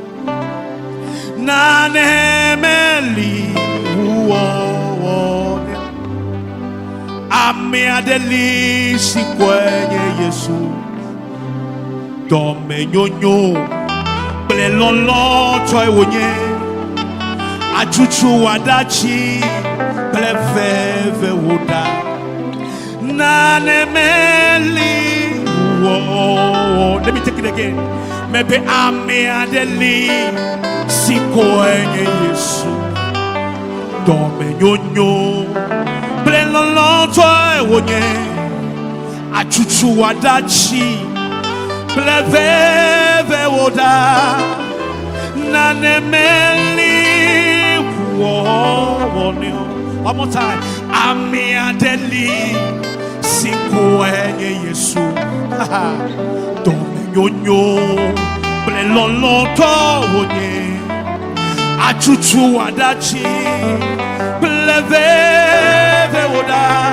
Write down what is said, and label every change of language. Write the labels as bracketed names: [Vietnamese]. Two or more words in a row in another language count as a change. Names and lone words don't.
[Ewe] na nemeli uo ame adeli sinko enye Yesu Dome nyonyo ble loloto e wonye achuchu wadachi ble veve woda nanemeli whoa. [English] Let me take it again. [Ewe] Maybe ame adeli siko enye Yesu dome nyonyo ble loloto e wonye achuchu wadachi ble veve woda nanemeli whoa. [English] One more time. [Ewe] Ame adeli siko enye Yesu dome nyonyo ble loloto wonye achuchu wadachi ble veve woda